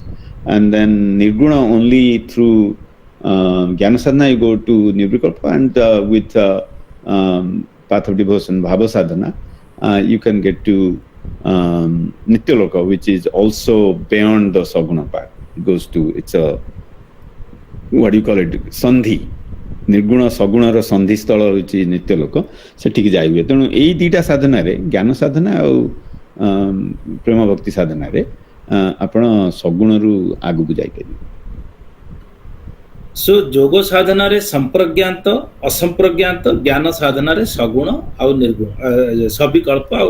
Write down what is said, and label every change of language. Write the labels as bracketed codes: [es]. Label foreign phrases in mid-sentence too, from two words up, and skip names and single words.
[en] And then Nirguna only through [sa] ज्ञान साधना [en] you go to Nirvikalpa, and with path of devotion, [sa] भाव साधना, [en] you can get to Nityaloka, which is also beyond the Saguna part. It goes to, it's a, what do you call it, Sandhi. [or] ନିର୍ଗୁଣ ସଗୁଣର ସନ୍ଧିସ୍ଥଳ ହେଉଛି ନିତ୍ୟଲୋକ, ସେଠିକି ଯାଇ ହୁଏ। ତେଣୁ ଏଇ ଦୁଇଟା ସାଧନାରେ, ଜ୍ଞାନ ସାଧନା ଆଉ ପ୍ରେମ ଭକ୍ତି ସାଧନାରେ ଆପଣ ସଗୁଣରୁ ଆଗକୁ ଯାଇପାରିବେ। ସୋ ଯୋଗ ସାଧନାରେ ସମ୍ପ୍ରଜ୍ଞାତ, ଅସମ୍ପ୍ରଜ୍ଞାତ, ଜ୍ଞାନ ସାଧନାରେ ସଗୁଣ ଆଉ ନିର୍ଗୁଣ, ସବିକଳ୍ପ ଆଉ